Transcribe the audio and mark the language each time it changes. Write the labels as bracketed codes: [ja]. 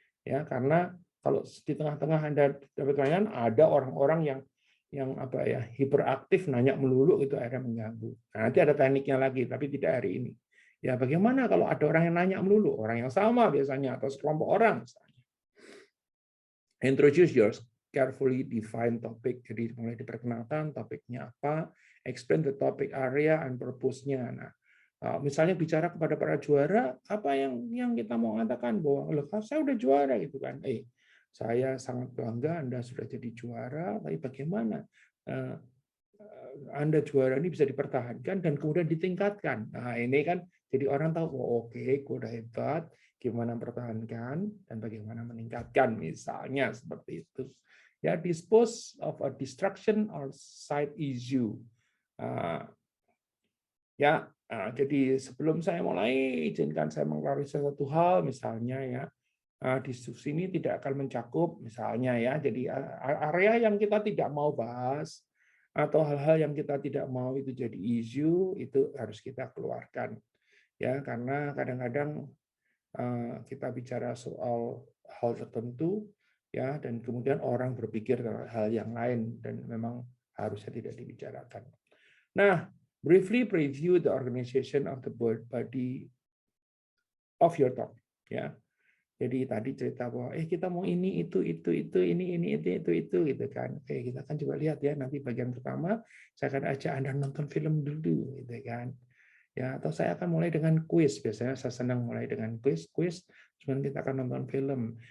[id] Ya, karena kalau di tengah-tengah Anda dapat pertanyaan, ada orang-orang yang apa ya, hiperaktif nanya melulu, itu akhirnya mengganggu. Nah, nanti ada tekniknya lagi, tapi tidak hari ini. Ya, bagaimana kalau ada orang yang nanya melulu, orang yang sama biasanya atau sekelompok orang misalnya. [en] Introduce your carefully defined topic. [id] Jadi mulai diperkenalkan topiknya apa, [en] explain the topic area and purpose- [id] nya. Nah, misalnya bicara kepada para juara, apa yang kita mau katakan bahwa loh, saya udah juara gitu kan. Saya sangat bangga Anda sudah jadi juara, tapi bagaimana Anda juara ini bisa dipertahankan dan kemudian ditingkatkan. Nah, ini kan jadi orang tahu, oh, oke, gue udah hebat, gimana mempertahankan dan bagaimana meningkatkan, misalnya seperti itu. [en] Ya, dispose of a distraction or side issue. [id] Ya, jadi sebelum saya mulai, izinkan saya mengklarifikasi satu hal, misalnya ya, diskusi ini tidak akan mencakup, misalnya ya, jadi area yang kita tidak mau bahas atau hal-hal yang kita tidak mau itu jadi isu, itu harus kita keluarkan ya, karena kadang-kadang kita bicara soal hal tertentu, ya, dan kemudian orang berpikir hal yang lain dan memang harusnya tidak dibicarakan. [en] Nah, briefly preview the organization of the body of your talk, ya. [id] Jadi tadi cerita bahwa kita mau ini itu ini itu gitu kan. Oke, kita akan coba lihat ya nanti bagian pertama saya akan ajak Anda nonton film dulu gitu kan. Ya, atau saya akan mulai dengan kuis. Biasanya saya senang mulai dengan kuis, kemudian kita akan nonton film.